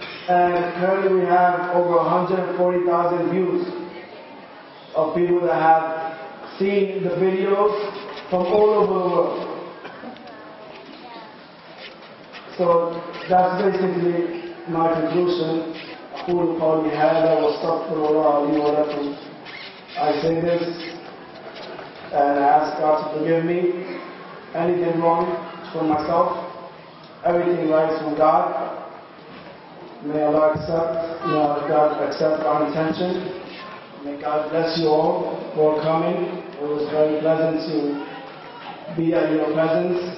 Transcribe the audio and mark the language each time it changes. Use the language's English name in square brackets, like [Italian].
[English] And currently we have over 140,000 views of people that have seen the videos from all over the world. So that's basically my conclusion. [Arabic] أقول قولي هذا واستغفر الله لي ولكم. [English] I say this and I ask God to forgive me. Anything wrong from myself, everything right from God. May Allah accept, may God accept our intention. May God bless you all for coming. It was very pleasant to be at your presence.